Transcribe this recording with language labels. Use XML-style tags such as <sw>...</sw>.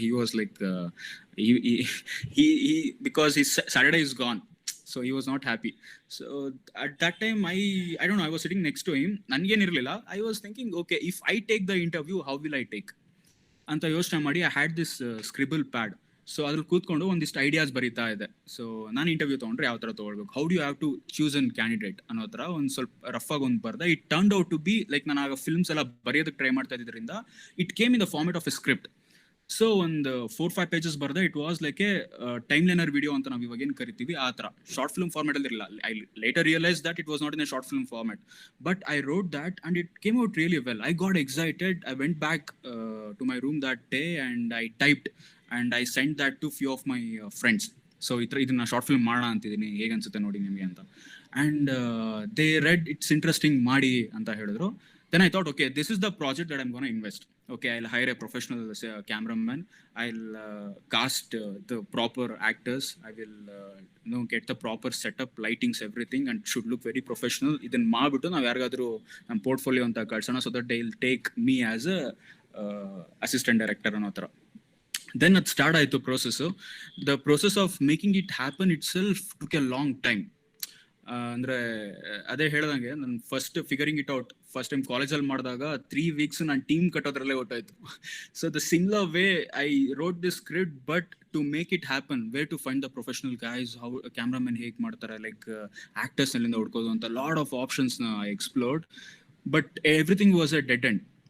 <en>He was like he because his Saturday is gone, so he was not happy. So at that time I don't know, I was sitting next to him,</en> <kn>ನನಗೇನು ಇರಲಿಲ್ಲ.</kn> <en>I was thinking, okay, if I take the interview, how will I take</en> <kn>ಅಂತ ಯೋಚನೆ ಮಾಡಿ,</kn> <en>I had this scribble pad.</en> <kn>So ಅದ್ರಲ್ಲಿ ಕೂತ್ಕೊಂಡು ಒಂದಿಷ್ಟು ideas ಬರೀತಾ ಇದೆ. ಸೊ ನಾನು ಇಂಟರ್ವ್ಯೂ ತೊಗೊಂಡ್ರೆ ಯಾವ ಥರ ತೊಗೊಳ್ಬೇಕು,</kn> <en>how do you have to choose an candidate</en> <kn>ಅನ್ನೋ ಥರ ಒಂದು ಸ್ವಲ್ಪ ರಫ್ ಆಗಿ ಒಂದು ಬರ್ದೆ.</kn> <en>it turned out to be like,</en> <kn>ನಾನು ಆಗ ಫಿಲ್ಮ್ಸ್ ಎಲ್ಲ ಬರೆಯೋದಕ್ಕೆ ಟ್ರೈ ಮಾಡ್ತಾ ಇದ್ರಿಂದ,</kn> <en>It came in the format of a script.</en> <kn>So ಒಂದು 4-5 pages ಬರ್ದೆ.</kn> <en>it was like a time liner video</en> <kn>ಅಂತ ನಾವು ಇವಾಗ ಏನು ಕರಿತೀವಿ, ಆ ಥರ ಶಾರ್ಟ್ ಫಿಲ್ಮ್ ಫಾರ್ಮೆಟ್ ಅಲ್ಲಿ ಇರಲಿಲ್ಲ.</kn> <en>I later realise that it was not in a short film format, but I wrote that and it came out really well. I got excited. I went back to my room that day and I typed and I sent that to few of my friends.</en> <kn>So ಇದನ್ನ short film ಮಾಡೋಣ ಅಂತಿದ್ದೀನಿ, ಹೇಗೆ ಅನ್ಸುತ್ತೆ ನೋಡಿ ನಿಮಗೆ ಅಂತ.</kn> <en>and they read it's interesting</en> <kn>ಮಾಡಿ ಅಂತ ಹೇಳಿದ್ರು.</kn> <en>Then I thought, okay, this is the project that I'm going to invest. Okay, I'll hire a professional cameraman. I'll cast the proper actors. I will get the proper setup, lightings, everything, and should look very professional.</en> <kn>Idನ್ನ ಮಾಡ್ಬಿಟ್ಟು ನಾವು ಯಾರಿಗಾದ್ರೂ ನಮ್ಮ portfolio ಅಂತ ಕಳ್ಸೋಣ,</kn> <en>so that they'll take me as a assistant director</en> <kn>ಅನ್ನೋ ಥರ.</kn> <en>Then it start ಆಯಿತು process. The process of making it happen itself took a long time.</en> <kn>ಅಂದರೆ ಅದೇ ಹೇಳ್ದಂಗೆ ನಾನು first figuring it out first time ಕಾಲೇಜಲ್ಲಿ ಮಾಡಿದಾಗ 3 weeks ನಾನು team ಕಟ್ಟೋದ್ರಲ್ಲೇ ಹೊಟ್ಟಾಯ್ತು.</kn> <en>so the similar way I wrote this script, but to make it happen, where to find the professional guys, how cameraman ಹೇಗೆ ಮಾಡ್ತಾರೆ, like actors</en> <kn>ಎಲ್ಲಿಂದ ಹುಡ್ಕೋದು ಅಂತ</kn> <en>Lot of ಆಪ್ಷನ್ಸ್ನ I explored, but everything was a dead end.</en>